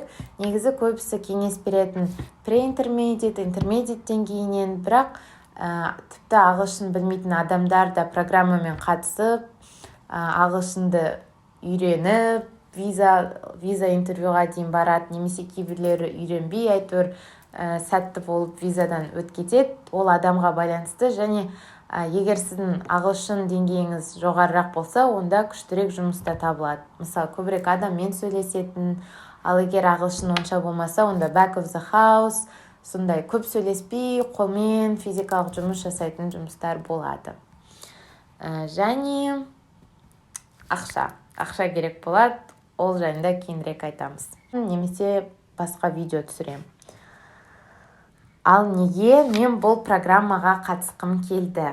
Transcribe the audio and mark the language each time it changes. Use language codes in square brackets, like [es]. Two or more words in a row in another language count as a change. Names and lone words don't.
[kk] Негізі көбісі кеңес беретін [en] pre-intermediate, intermediate [kk] деңгейінен, бірақ тіпті ағылшын білмейтін адамдар да программамен қатысып, ағылшынды үйреніп, виза интервьюға дейін барады, немесе кейбірлері үйренбей әйтеуір сәтті болып визадан өткетеді. Ол адамға байланысты, және егер сіздің ағылшын деңгейіңіз жоғарырақ болса, онда күштірек жұмыста табылады. Мысалы, көбірек адаммен сөйлесетін, ал егер ағылшын онша болмаса, онда [en] back of the house, [kk] сондай көп сөйлеспей, қолмен физикалық жұмыс жасайтын жұмыстар болады. Және ақша керек болады, ол жайында кейінірек айтамыз. Немесе басқа видео түсірем. Ал неге мен бұл программаға қатысқым келді?